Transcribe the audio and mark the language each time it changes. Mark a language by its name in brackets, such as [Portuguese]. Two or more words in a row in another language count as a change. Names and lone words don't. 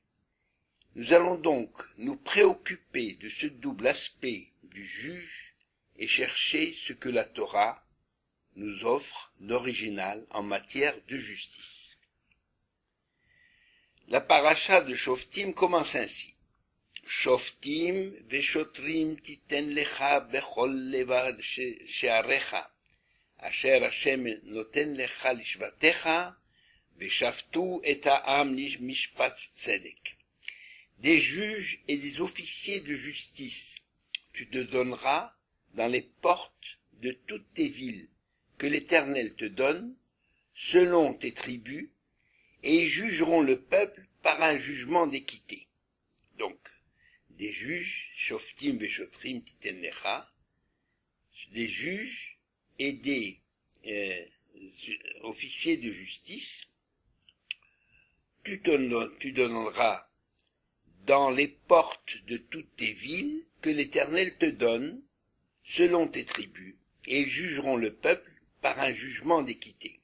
[French] Nous allons donc nous préoccuper de ce double aspect du juge et chercher ce que la Torah nous offre d'original en matière de justice. La paracha de Shoftim commence ainsi. [Hebrew] שפטים ושטרים תתן לך בכל לבד שעריך, אשר השם נתן לך לשבטיך, ושפטו את העם משפט צדק. [French] Des juges et des officiers de justice, tu te donneras dans les portes de toutes tes villes que l'Éternel te donne, selon tes tribus, et ils jugeront le peuple par un jugement d'équité. Donc, des juges, [Hebrew] שפטים ושטרים תתן לך, [French] des juges et des officiers de justice, tu donneras dans les portes de toutes tes villes que l'Éternel te donne, selon tes tribus, et ils jugeront le peuple par un jugement d'équité.